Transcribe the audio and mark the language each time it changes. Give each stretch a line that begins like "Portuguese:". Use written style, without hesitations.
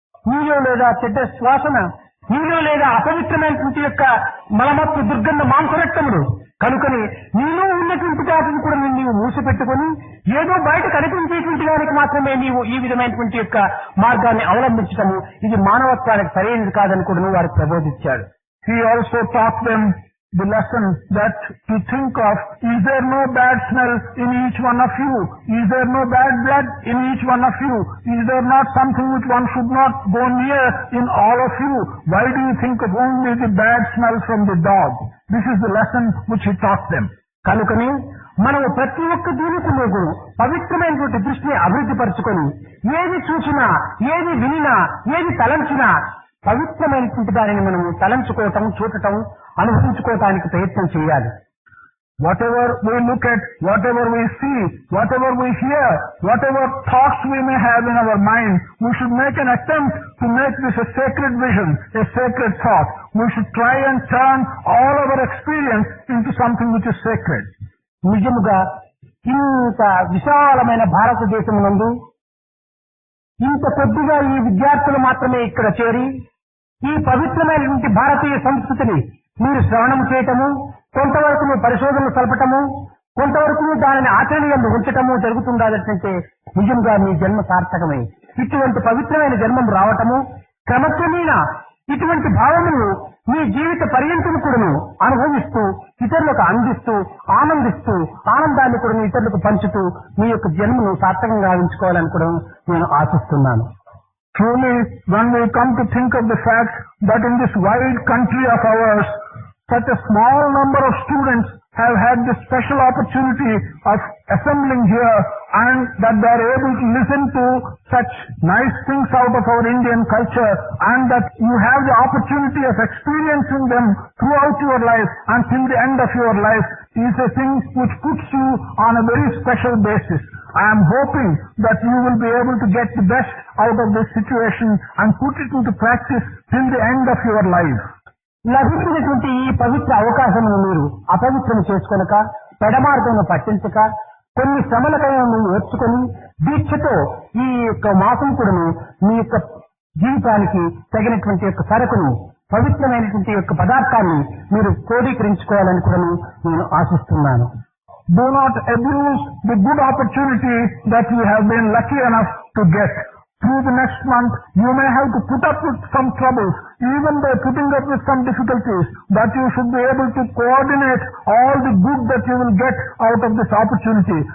Telugu: నీలో లేదా చెడ్డ శ్వాసన, నీలో లేదా అపవిత్రమైనటువంటి యొక్క మలమత్తు దుర్గంధ మాంసరక్తములు. కనుకని నీలో ఉన్నటువంటి వాటిని కూడా నీవు మూసిపెట్టుకుని ఏదో బయట కనిపించేటువంటి వారికి మాత్రమే నీవు ఈ విధమైనటువంటి యొక్క మార్గాన్ని అవలంబించటము ఇది మానవత్వానికి సరైనది కాదని కూడా వారికి ప్రబోధించాడు.
English: He also taught them the lesson that to think of, is there no bad smell in each one of you? Is there no bad blood in each one of you? Is there not something which one should not go near in all of you? Why do you think of only the bad smell from the dog? This is the lesson which he taught them.
Telugu: కనుకని మనము ప్రతి ఒక్క దీనికి పవిత్రమైనటువంటి దృష్టిని అభివృద్ధి పరుచుకొని ఏది చూసినా, ఏది వినినా, ఏది తలంచినా పవిత్రమైనటువంటి దానిని మనము తలంచుకోవటం, చూడటం, అనుభవించుకోవటానికి ప్రయత్నం చేయాలి.
English: Whatever we look at, whatever we see, whatever we hear, whatever thoughts we may have in our mind, we should make an attempt to make this a sacred vision, a sacred thought. We should try and turn all our experience into something which is sacred.
Telugu: నిజముగా ఇంత విశాలమైన భారతదేశం నందు ఇంత కొద్దిగా ఈ విద్యార్థులు మాత్రమే ఇక్కడ చేరి ఈ పవిత్రమైనటువంటి భారతీయ సంస్కృతిని మీరు శ్రవణం చేయటము, కొంతవరకు పరిశోధనలు సలపటము, కొంతవరకు దానిని ఆచరణలో ఉంచటము జరుగుతుండాలంటే నిజంగా మీ జన్మ సార్థకమై ఇటువంటి పవిత్రమైన జన్మం రావటము, క్రమక్రమేణా ఇటువంటి భావములు మీ జీవిత పర్యంతం కూడాను అనుభవిస్తూ ఇతరులకు అందిస్తూ ఆనందిస్తూ ఆనందాన్ని కూడా ఇతరులకు పంచుతూ మీ యొక్క జన్మను సార్థకంగా గావించుకోవాలని కూడా నేను ఆశిస్తున్నాను.
English: Truly, when we come to think of the fact that in this wide country of ours, such a small number of students have had this special opportunity of assembling here and that they are able to listen to such nice things out of our Indian culture and that you have the opportunity of experiencing them throughout your life until the end of your life is a thing which puts you on a very special basis. I am hoping that you will be able to get the best out of this situation and put it into practice till the end of your life.
Telugu: లభించినటువంటి ఈ పవిత్ర అవకాశమును మీరు అపవిత్రం చేసుకొనక, పెడమార్గమును పట్టించక, కొన్ని శ్రమలకైనా నేర్చుకొని దీక్షతో ఈ యొక్క మాసం కూడాను మీ యొక్క జీవితానికి తగినటువంటి యొక్క సరకును, పవిత్రమైనటువంటి యొక్క పదార్థాన్ని మీరు క్రోడీకరించుకోవాలని కూడా నేను ఆశిస్తున్నాను.
English: Do not abuse the good opportunity that you have been lucky enough to get. Through the next month, you may have to put up with some troubles, even by putting up with some difficulties, but you should be able to coordinate all the good that you will get out of this opportunity.